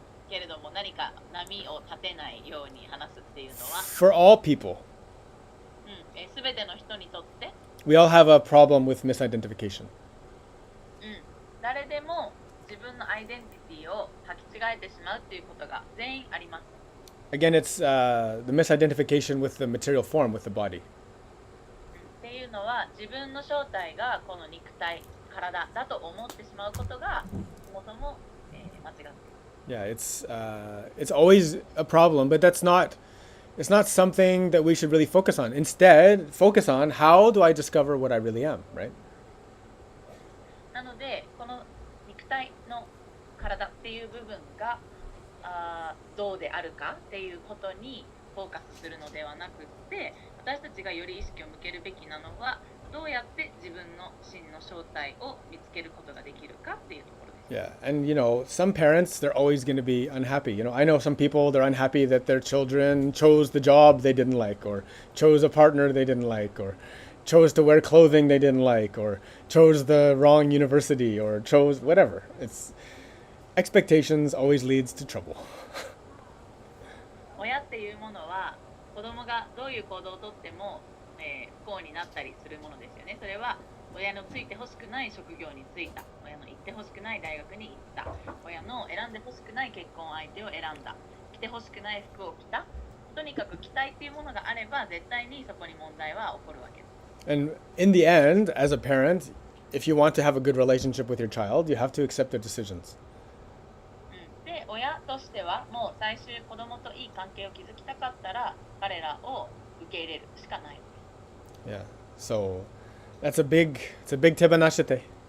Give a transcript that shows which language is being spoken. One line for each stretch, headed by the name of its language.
Japanese: けれども何か波を立てないように話すっていうのは、
English: For all people,
Japanese: すべての人にとって、
English: we all have a problem with misidentification.
Japanese: 誰でも自分のアイデンティティを履き違えてしまうっていうことが全員あります。
English: Again, it's the misidentification with the material form, with the body.
Japanese: っていうのは自分の正体がこの肉体、体だと思ってしまうことがそもそも、間違っている。
English: Yeah, it's always a problem, but it's not something that we should really focus on. Instead, focus on how do I discover what I really am, right?
Japanese: なので、この肉体の体っていう部分がどうであるかっていうことにフォーカスするのではなくって、私たちがより意識を向けるべきなのは、どうやって自分の真の正体を見つけることができるかっていうところです。
English: Yeah, and some parents, they're always going to be unhappy. I know some people, they're unhappy that their children chose the job they didn't like, or chose a partner they didn't like, or chose to wear clothing they didn't like, or chose the wrong university, or chose whatever. It's expectations always leads to trouble.
Japanese: 親っていうものは子供がどういう行動をとっても、不幸になったりするものですよね。それは親のついてほしくない職業に就いた、親の行ってほしくない大学に行った、親の選んでほしくない結婚相手を選んだ、着てほしくない服を着た、とにかく期待っていうものがあれば絶対にそこに問題は起こるわけです。
English: And in the end, as a parent, if you want to have a good relationship with your child, you have to accept their decisions.
Japanese: で、親としてはもう最終子供といい関係を築きたかったら彼らを受け入れるしかない。
English: Yeah. So it's a big tebanashite.